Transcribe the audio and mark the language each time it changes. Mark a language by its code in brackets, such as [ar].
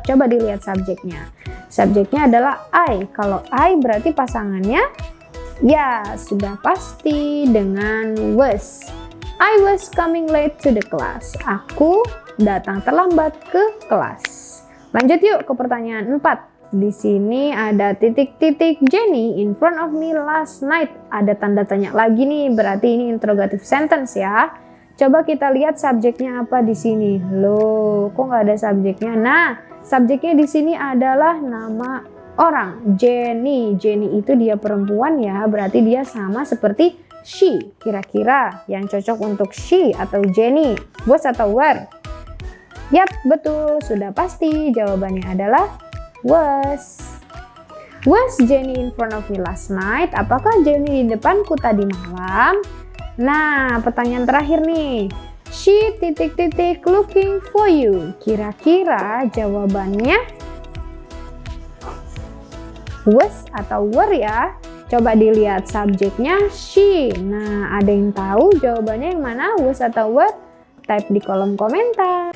[id] Coba dilihat subjeknya. Subjeknya adalah I. Kalau I berarti pasangannya ya sudah pasti dengan was. [en] I was coming late to the class. [id] Aku datang terlambat ke kelas. Lanjut yuk ke pertanyaan 4. Di sini ada titik-titik [en] Jenny in front of me last night. [id] Ada tanda tanya lagi nih, berarti ini interrogative sentence ya. Coba kita lihat subjeknya apa di sini. Loh, kok nggak ada subjeknya? Nah, subjeknya di sini adalah nama orang, Jenny. Jenny itu dia perempuan ya, berarti dia sama seperti she. Kira-kira yang cocok untuk she atau Jenny, was atau were? Yap, betul, sudah pasti jawabannya adalah was. [en] Was Jenny in front of me last night? [id] Apakah Jenny di depanku tadi malam? Nah, pertanyaan terakhir nih. She titik-titik [en] looking for you. [id] Kira-kira jawabannya was atau were ya? Coba dilihat subjeknya she. Nah, ada yang tahu jawabannya yang mana, was atau were? Type di kolom komentar.